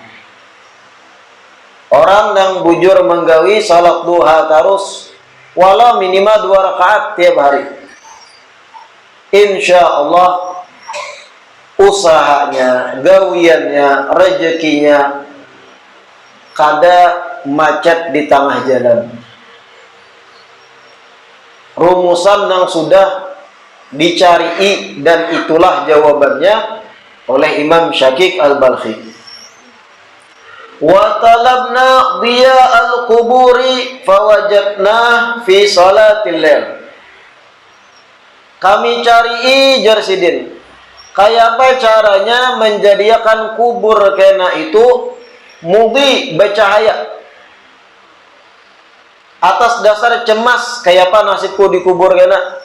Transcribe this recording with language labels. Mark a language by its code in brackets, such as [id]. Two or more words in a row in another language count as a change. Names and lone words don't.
[bjn] Orang yang bujur menggawi salat duha terus, walau minimal 2 rakaat tiap hari, [ar] insya Allah [bjn] usahanya, gawiannya, rezekinya kada macet di tengah jalan. Rumusan yang sudah dicari dan itulah jawabannya oleh Imam Syakik Al-Balkhi. [ar] Wa talabna diya al-quburi fawajadna fi salatil lail. [bjn] Kami cari jarsidin, kayak apa caranya menjadikan kubur kena itu mudi bercahaya. Atas dasar cemas, kayak apa nasibku di kubur kena?